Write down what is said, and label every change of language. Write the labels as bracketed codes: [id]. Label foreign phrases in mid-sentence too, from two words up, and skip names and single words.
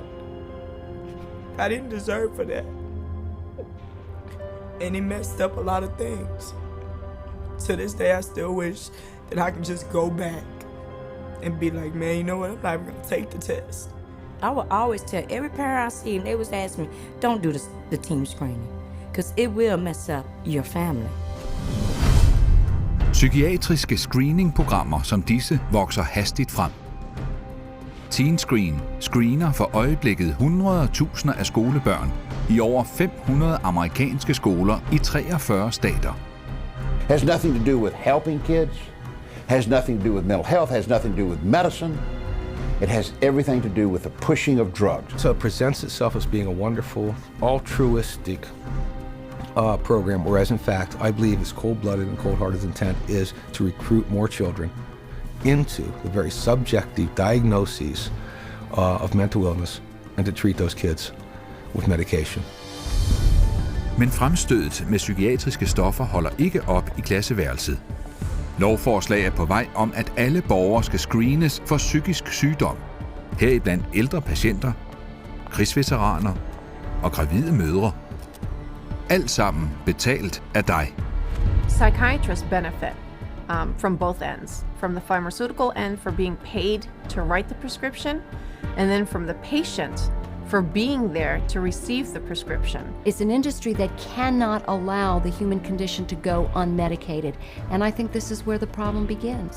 [en] I didn't deserve for that. And it messed up a lot of things. To this day, I still wish that I could just go back and be like, man, you know what, I'm not even gonna take the test. I would always tell every parent I see, and they was asking me, don't do the team screening, because it will mess up your family. [da] Psykiatriske screeningprogrammer som disse vokser hastigt frem. Teen Screen screener for øjeblikket 100.000 af skolebørn i over 500 amerikanske skoler i 43 stater. [en] Has nothing to do with helping kids, has nothing to do with mental health, has nothing to do with medicine. It has everything to do with the pushing of drugs. So it presents itself as being a wonderful, altruistic program, whereas in fact, I believe its cold-blooded and cold-hearted intent is to recruit more children into the very subjective diagnoses of mental illness and to treat those kids with medication. [da] Men fremstødet med psykiatriske stoffer holder ikke op i klasseværelset. Lovforslag er på vej om, at alle borgere skal screenes for psykisk sygdom. Heriblandt ældre patienter, krigsveteraner og gravide mødre. Alt sammen betalt af dig. [en] Psychiatrists benefit from both ends, from the pharmaceutical end for being paid to write the prescription, and then from the patient for being there to receive the prescription. It's an industry that cannot allow the human condition to go unmedicated, and I think this is where the problem begins.